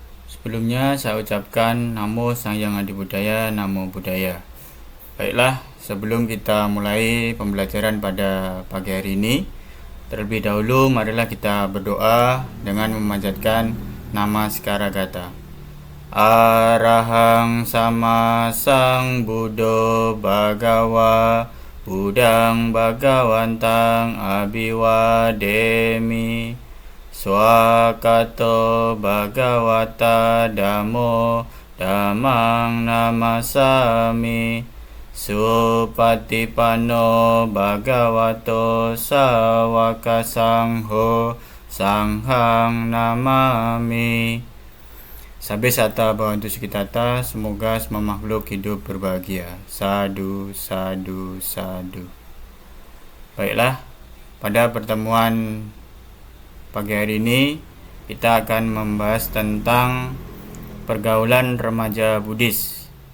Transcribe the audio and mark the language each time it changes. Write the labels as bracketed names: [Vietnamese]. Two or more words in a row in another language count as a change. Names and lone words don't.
[Indonesian] Sebelumnya saya ucapkan [Pali] Namo Sang Hyang Adi Budaya, Namo Buddhaya. [Indonesian] Baiklah, sebelum kita mulai pembelajaran pada pagi hari ini, terlebih dahulu marilah kita berdoa dengan memanjatkan nama Sekaragata. [Pali] Arahang sama sang Buddho Bhagawa, Budang Bhagawantang Abhiwademi. Swakato Bhagavata Dhammo Dhammang Namasami. Supatipanno Bhagavato Sawaka Sangho Sanghang Namami. Sabe sata bhavantu sukitata, [Indonesian] semoga semua makhluk hidup berbahagia. [Pali] Sadu, sadu, sadu. [Indonesian] Baiklah, pada pertemuan pagi hari ini kita akan membahas tentang pergaulan remaja Buddhis.